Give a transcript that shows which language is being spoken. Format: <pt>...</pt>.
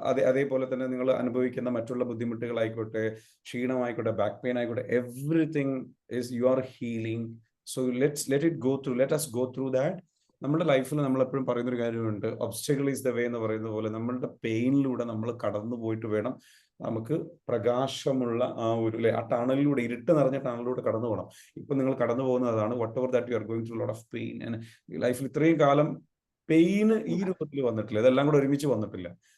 <ml>അതേപോലെ തന്നെ നിങ്ങൾ അനുഭവിക്കുന്ന മറ്റുള്ള ബുദ്ധിമുട്ടുകളായിക്കോട്ടെ, ക്ഷീണമായിക്കോട്ടെ, ബാക്ക് പെയിൻ ആയിക്കോട്ടെ,</ml> <en>Everything is you are healing. So let us go through that.</en> <ml>നമ്മുടെ ലൈഫിൽ നമ്മൾ എപ്പോഴും പറയുന്നൊരു കാര്യമുണ്ട്,</ml> <en>obstacle is the way</en> <ml>എന്ന് പറയുന്ന പോലെ നമ്മളുടെ പെയിനിലൂടെ നമ്മൾ കടന്നു പോയിട്ട് വേണം നമുക്ക് പ്രകാശമുള്ള ആ ടണലിലൂടെ, ഇരുട്ട് നിറഞ്ഞ ടണലിലൂടെ കടന്നു പോകണം. ഇപ്പൊ നിങ്ങൾ കടന്നു പോകുന്നതാണ്</ml> <en>Whatever that you are going through lot of pain.</en> <ml>ലൈഫിൽ ഇത്രയും കാലം പെയിന് ഈ രൂപത്തിൽ വന്നിട്ടില്ല, ഇതെല്ലാം കൂടെ ഒരുമിച്ച് വന്നിട്ടില്ല.</ml>